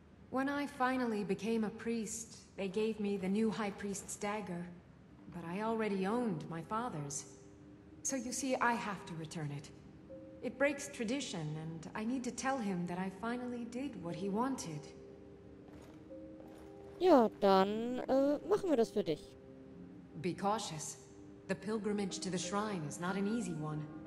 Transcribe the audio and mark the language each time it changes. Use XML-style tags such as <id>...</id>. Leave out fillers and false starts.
<en>When I finally became a priest, they gave me the new High Priest's dagger. But I already owned my father's. So you see, I have to return it. It breaks tradition, and I need to tell him that I finally did what he wanted.</en> <de>Ja, dann machen wir das für dich.</de> <en>Be cautious. The pilgrimage to the shrine is not an easy one.</en>